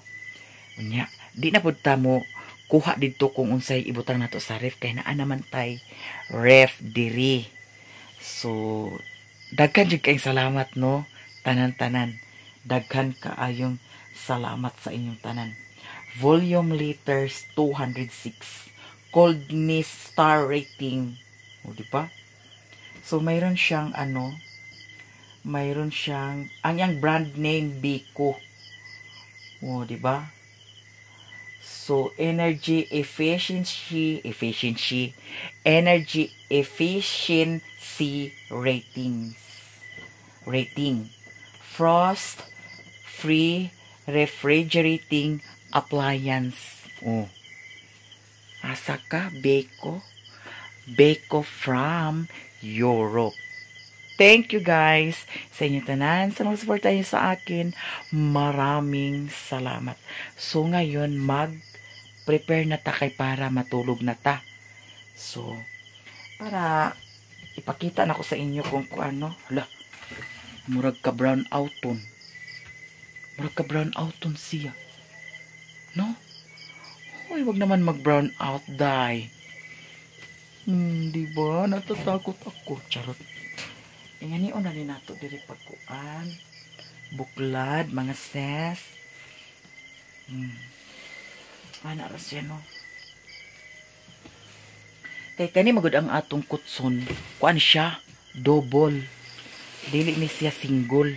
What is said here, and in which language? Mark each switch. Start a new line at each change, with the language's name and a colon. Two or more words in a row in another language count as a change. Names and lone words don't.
Cebuano: Unya, di na pud ta mo kuha didto kung unsay ibutang nato sa ref kay naa naman tay ref diri. So daghan jud kayong salamat no, tanan-tanan. Daghan kaayong salamat sa inyong tanan.
English: Volume liters 206. Coldness star rating.
Filipino: O, di ba? So, mayroon siyang mayroon siyang, ang yang
English: brand name
Filipino: Biko. O, di ba?
English: So, energy efficiency rating. Frost free refrigerating appliance. Oh.
Cebuano: Asa ka?
English: Beko from Europe. Thank you guys
Cebuano: sa inyo tanan, sa mga suporta
Filipino: niyo sa akin. Maraming salamat.
Cebuano: So ngayon mag-prepare na ta kay para matulog na ta. So para ipakita na ko sa inyo kung ano. Hala, murag ka brown outon. Murag ka brown outon siya. No?
Filipino: Uy, wag naman mag-brown out, die. Diba? Natatakot ako. Charot.
Cebuano: Ingani na rin nato diri pagkuan. Buklad, mga ses. Ana ras yan, no? Kay kani magud ang atong kutson. Kuan siya, double. Dili ni siya single.